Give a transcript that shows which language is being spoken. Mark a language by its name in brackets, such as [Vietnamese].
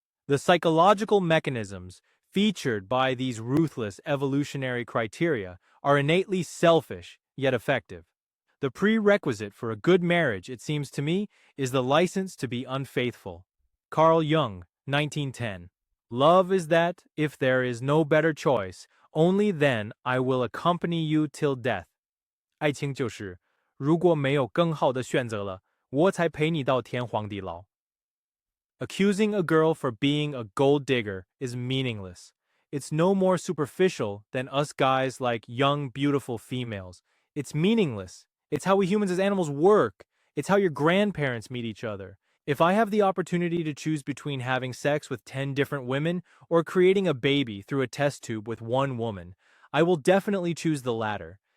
[English] The psychological mechanisms featured by these ruthless evolutionary criteria are innately selfish, yet effective. The prerequisite for a good marriage, it seems to me, is the license to be unfaithful. Carl Jung, 1910. Love is that, if there is no better choice, only then I will accompany you till death. [Chinese] 爱情就是，如果没有更好的选择了，我才陪你到天荒地老。 [English] Accusing a girl for being a gold digger is meaningless. It's no more superficial than us guys like young, beautiful females. It's meaningless. It's how we humans as animals work. It's how your grandparents meet each other. If I have the opportunity to choose between having sex with 10 different women or creating a baby through a test tube with one woman, I will definitely choose the latter.